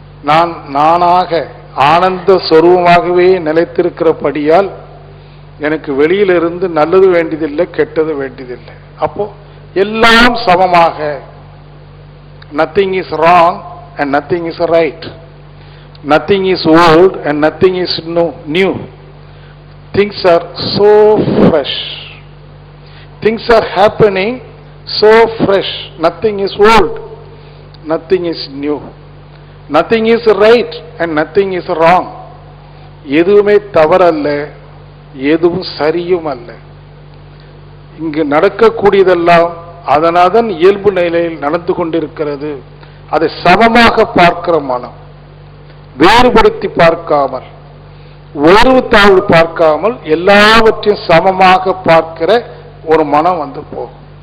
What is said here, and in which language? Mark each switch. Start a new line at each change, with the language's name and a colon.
Tamil: நான் நானாக ஆனந்த சொரூபமாகவே நிலைத்திருக்கிறபடியால் எனக்கு வெளியிலிருந்து நல்லது வேண்டியதில்லை, கெட்டது வேண்டியதில்லை. அப்போ எல்லாம் சமமாக,
English: Nothing is wrong, and nothing is right. Nothing is old and nothing is new. Things are so fresh. Things are happening so fresh. Nothing is old. Nothing is new. Nothing is right and nothing is wrong.
Tamil: எதுவுமே தவறல்ல, எதுவும் சரியும் அல்ல. இங்கு நடக்கக்கூடியதெல்லாம் அதன் இயல்பு நிலையில் நடந்து கொண்டிருக்கிறது. அதை சமமாக பார்க்கிற மனம், வேறுபடுத்தி பார்க்காமல், உயர்வு தாழ்வு பார்க்காமல் எல்லாவற்றையும் சமமாக பார்க்கிற ஒரு மனம் வந்து போகும்.